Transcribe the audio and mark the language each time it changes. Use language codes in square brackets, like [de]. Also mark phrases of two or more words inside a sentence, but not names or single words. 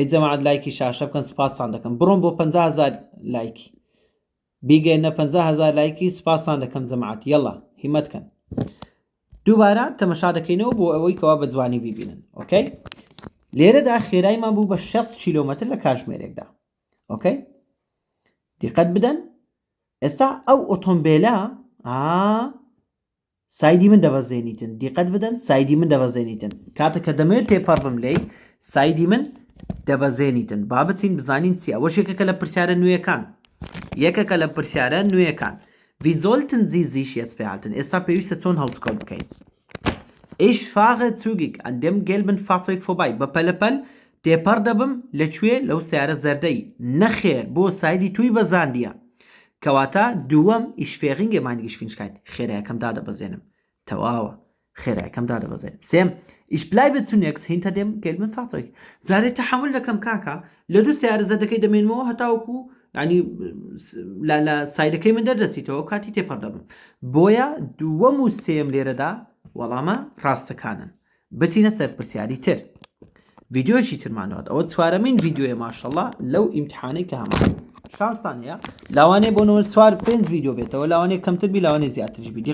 [ckb] جەماعەت لایکی شاشە بکەن سپاسان دەکەم بڕۆم بۆ 50,000 لایکی بیگەینە 50,000 لایکی سپاسان دەکەم جەماعەت یەڵا هیمەتکەن دووبارە تەمەشا دەکەینەوە بۆ ئەوەی کەوا بە جوانی بیبینن ئۆکەی لێرەدا خێراییمان بوو بە 60 کیلۆمەتر لە کاتژمێرێکدا ئۆکەی دیقەت بدەن ئێستا ئەو ئۆتۆمبیلە سایدی من دەبەزێنیتن دیقەت بدەن سایدی من دەبەزێنیتن کاتێککە دەمەوێت تێپەڕ بم لێی سایدی من دەبەزێنیتن با بچین بزانین چی ئەوەش یەکێکە لە پرسیارە نوێیەکان یەکێکە لە پرسیارە نوێیەکان [de] Wie sollten Sie sich jetzt verhalten? [ckb] ئێستا پێویستە چۆن هەڵسکۆت بکەیت [de] Ich fahre zügig an dem gelben Fahrzeug vorbei [ckb] بە پەلەپەل تێپەڕ دەبم لەکوێ لەو سیارە زەردەی نەخێر بۆ سایدی توی بەزاندیە کەواتە دووەم ئیشفێغینگێ مانیگەشتفینشکایت خێرایەکەمدا دەبەزێنم تەواوە خێرایەکەمدا دەبەزێنم سێم [de] Ich bleibe zunächst hinter dem gelben Fahrzeug [ckb] جارێ تەحەمل دەکەم کاکە لە دوو سیارە زەردەکەی دەمێنمەوە هەتاوەکو ینی لە سایدەکەی من دەردەچیتەوە کاتی تێپەڕ دەبم بۆیە دووەم و سێم لێرەدا وەڵامە ڕاستەکانن بچینە سەر پرسیاری تر ڤیدیۆشی ترمانەوە ئەوە چوارەمین ڤیدیۆیە ماشەڵڵا لەو ئیمتحانەی کە هەمان شانستان هەیە لاوانەیە بۆ 4-5 ڤیدیۆ بێتەوە لاوانەیە کەمتر بی لاوانەیە زیاترش بی